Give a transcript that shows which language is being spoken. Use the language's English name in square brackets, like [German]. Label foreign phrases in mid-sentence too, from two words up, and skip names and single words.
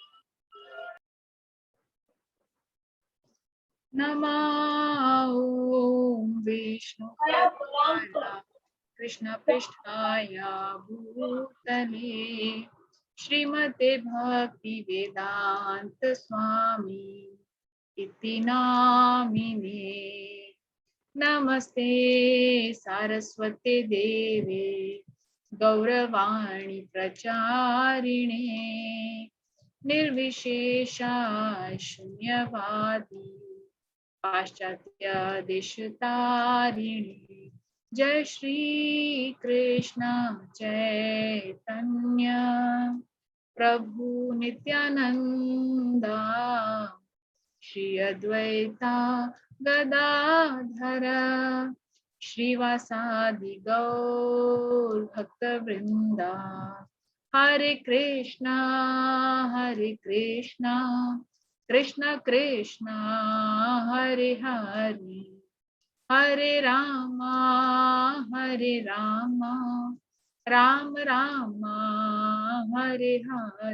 [Sanskrit] नमः विष्णु कृष्ण पृष्ठाय भूतले श्रीमते भक्ति वेदान्त स्वामी इति नामिने. नमस्ते सारस्वते देवे गौरवाणी प्रचारिणे निर्विशेषा शून्यवादी पाश्चात्य देशतारिणी. जय श्री कृष्ण चैतन्य प्रभु नित्यानंदा श्री अद्वैता गदाधर श्रीवासादि गौर भक्त वृंदा. हरे कृष्णा कृष्ण कृष्ण हरे हरे हरे रामा राम राम हरे हरे.